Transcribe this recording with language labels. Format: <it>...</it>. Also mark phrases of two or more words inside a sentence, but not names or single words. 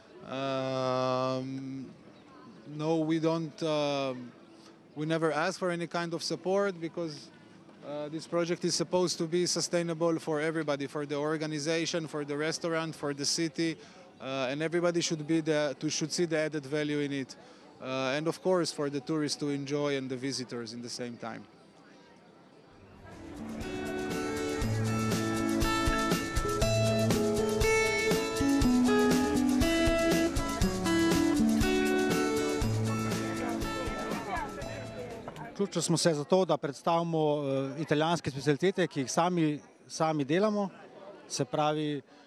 <en>No, we never ask for any kind of support because this project is supposed to be sustainable for everybody, for the organization, for the restaurant, for the city, and everybody should see the added value in it. And of course, for the tourists to enjoy and the visitors in the same time.</en> <sl>Vključili smo se zato, da predstavimo italijanske specialitete, ki jih sami delamo, se pravi,</sl>